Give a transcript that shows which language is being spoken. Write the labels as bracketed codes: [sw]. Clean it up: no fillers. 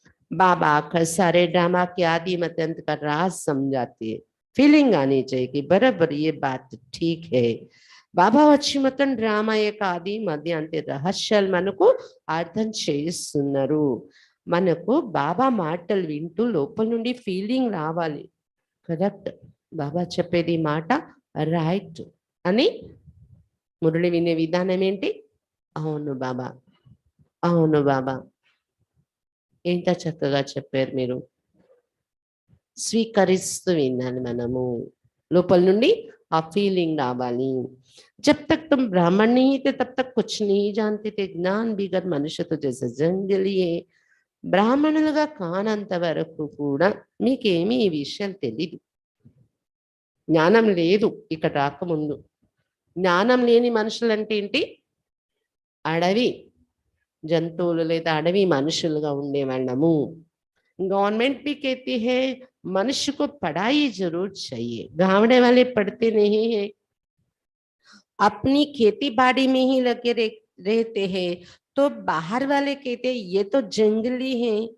[hi] बाबा आकर सारे ड्रामा के आदि मत अंत का राज समझाती है फीलिंग आनी चाहिए कि बराबर ये बात ठीक है [te] బాబా వచ్చి మొత్తం డ్రామా యొక్క ఆది మధ్య అంతే రహస్యాలు మనకు అర్థం చేయిస్తున్నారు మనకు బాబా మాటలు వింటూ లోపల నుండి ఫీలింగ్ రావాలి కరెక్ట్ బాబా చెప్పేది మాట రైట్ అని మురళి వినే విధానం ఏంటి? అవును బాబా, అవును బాబా, ఎంత చక్కగా చెప్పారు మీరు. స్వీకరిస్తూ వినాలి మనము, లోపల నుండి ఆ ఫీలింగ్ రావాలి. [hi] जब तक तुम ब्राह्मण नहीं थे तब तक कुछ नहीं जानते थे, ज्ञान बिगर मनुष्य तो जैसे जंगली है. [te] బ్రాహ్మణులుగా కానంత వరకు కూడా మీకేమీ ఈ విషయం తెలీదు. జ్ఞానం లేదు ఇక్కడ రాకముందు. జ్ఞానం లేని మనుషులు అంటే ఏంటి? అడవి జంతువులు లేదా అడవి మనుషులుగా ఉండేవాళ్ళము. [hi] गवर्नमेंट भी कहती है मनुष्य को पढ़ाई जरूर चाहिए, गाँवड़े वाले पढ़ते नहीं है, अपनी खेती बाड़ी में ही लगे रहते हैं, तो बाहर वाले कहते हैं ये तो जंगली है.